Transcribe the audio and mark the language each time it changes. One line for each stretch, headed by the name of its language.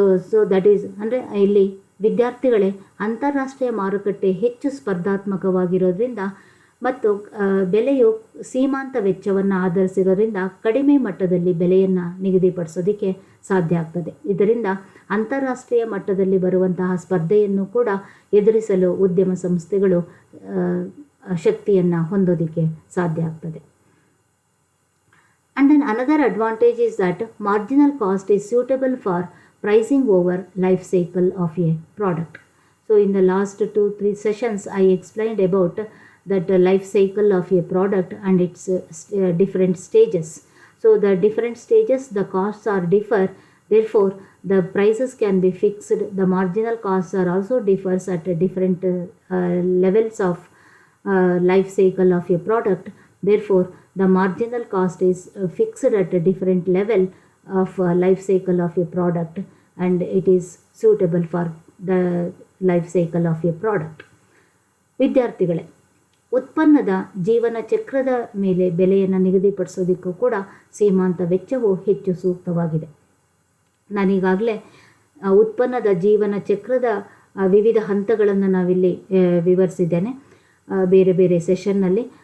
English: so that is
Kannada: ಅಂದರೆ ಇಲ್ಲಿ ವಿದ್ಯಾರ್ಥಿಗಳೇ, ಅಂತಾರಾಷ್ಟ್ರೀಯ ಮಾರುಕಟ್ಟೆ ಹೆಚ್ಚು ಸ್ಪರ್ಧಾತ್ಮಕವಾಗಿರೋದ್ರಿಂದ ಮತ್ತು ಬೆಲೆಯು ಸೀಮಾಂತ ವೆಚ್ಚವನ್ನು ಆಧರಿಸಿರೋದ್ರಿಂದ ಕಡಿಮೆ ಮಟ್ಟದಲ್ಲಿ ಬೆಲೆಯನ್ನು ನಿಗದಿಪಡಿಸೋದಕ್ಕೆ ಸಾಧ್ಯ ಆಗ್ತದೆ. ಇದರಿಂದ ಅಂತಾರಾಷ್ಟ್ರೀಯ ಮಟ್ಟದಲ್ಲಿ ಬರುವಂತಹ ಸ್ಪರ್ಧೆಯನ್ನು ಕೂಡ ಎದುರಿಸಲು ಉದ್ಯಮ ಸಂಸ್ಥೆಗಳು ಶಕ್ತಿಯನ್ನು ಹೊಂದೋದಕ್ಕೆ ಸಾಧ್ಯ ಆಗ್ತದೆ.
English: And then another advantage is that marginal cost is suitable for pricing over life cycle of a product. So in the last 2-3 sessions I explained about that life cycle of a product and its different stages. So the different stages, the costs are differ, therefore the prices can be fixed. The marginal costs are also differs at different levels of life cycle of a product. Therefore the marginal cost is fixed at a different level of life cycle of a product, and it is suitable for the life cycle of a product.
Kannada: ವಿದ್ಯಾರ್ಥಿಗಳೇ, ಉತ್ಪನ್ನದ ಜೀವನ ಚಕ್ರದ ಮೇಲೆ ಬೆಲೆಯನ್ನು ನಿಗದಿಪಡಿಸೋದಕ್ಕೂ ಕೂಡ ಸೀಮಾಂತ ವೆಚ್ಚವು ಹೆಚ್ಚು ಸೂಕ್ತವಾಗಿದೆ. ನಾನೀಗಾಗಲೇ ಉತ್ಪನ್ನದ ಜೀವನ ಚಕ್ರದ ವಿವಿಧ ಹಂತಗಳನ್ನು ನಾವಿಲ್ಲಿ ವಿವರಿಸಿದ್ದೇನೆ ಬೇರೆ ಬೇರೆ ಸೆಷನ್ನಲ್ಲಿ.